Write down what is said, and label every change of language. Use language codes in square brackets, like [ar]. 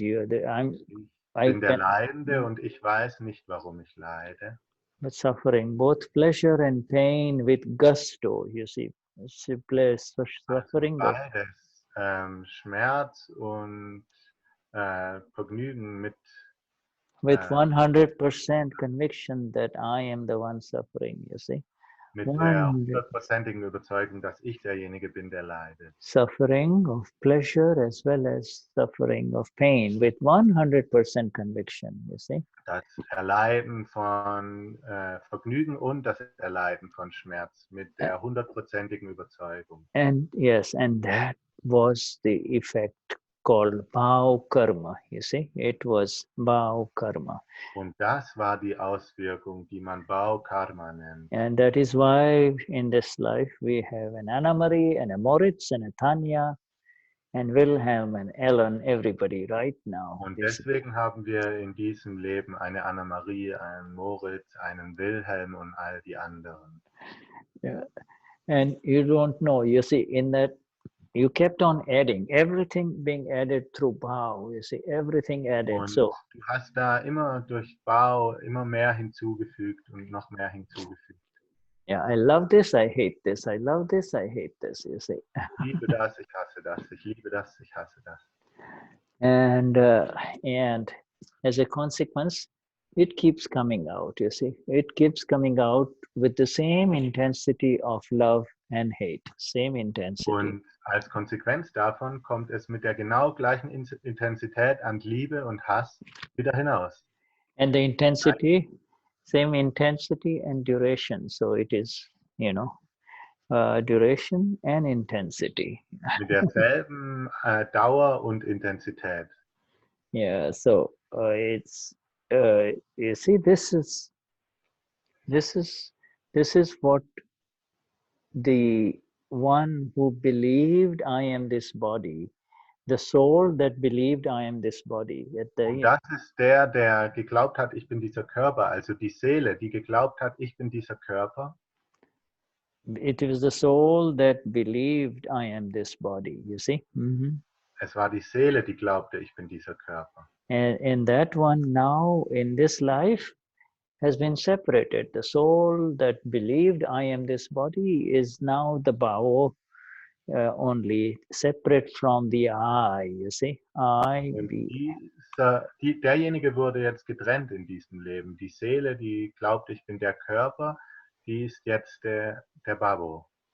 [de] ich bin der Leidende und ich weiß nicht, warum ich leide. [en] But suffering, both pleasure and pain with gusto, you see. Suffering. [de] Beides, Schmerz und Vergnügen mit [en] 100% conviction that I am the one suffering, you see. [de] Mit der 100%igen Überzeugung, dass ich derjenige bin, der leidet. [en] Suffering of pleasure as well as suffering of pain with 100% conviction, you see. [de] Das Erleiden von Vergnügen und das Erleiden von Schmerz mit der 100%igen Überzeugung. [en] And yes, and that was the effect called bhav karma, you see. It was bhav karma. [de] Und das war die Auswirkung, die man Bhav Karma nennt. [en] And that is why in this life we have an Anna Marie and a Moritz and a Tanya and Wilhelm and Ellen, everybody right now. [de] Und deswegen haben wir in diesem Leben eine Anna Marie, einen Moritz, einen Wilhelm und all die anderen. [en] Yeah. And you don't know, you see, in that you kept on adding, everything being added through bhav, you see, everything added. [de] Und so du hast da immer durch Bau immer mehr hinzugefügt und noch mehr hinzugefügt. [en] Yeah, I love this, I hate this, I love this, I hate this, you see. [de] Ich liebe das, ich hasse das, ich liebe das, ich hasse das. [en] And as a consequence, it keeps coming out, you see. It keeps coming out with the same intensity of love and hate, same intensity. [de] Und als Konsequenz davon kommt es mit der genau gleichen Intensität an Liebe und Hass wieder hinaus. [en] And the intensity, same intensity and duration. So it is, you know, duration and intensity. [de] Mit derselben Dauer und Intensität. [en] Yeah, so it's you see, this is what the one who believed I am this body, the soul that believed I am this body. [de] Und das ist der, der geglaubt hat, ich bin dieser Körper, also die Seele, die geglaubt hat, ich bin dieser Körper. [en] It was the soul that believed I am this body, you see. [de] Es war die Seele, die glaubte, ich bin dieser Körper. [en] And that one now in this life has been separated. The soul that believed I am this body is now the Bhavo, only separate from the I, you see. I [de] Und be. derjenige wurde jetzt getrennt in diesem Leben. Die Seele, die glaubt, ich bin der Körper, die ist jetzt der Babo.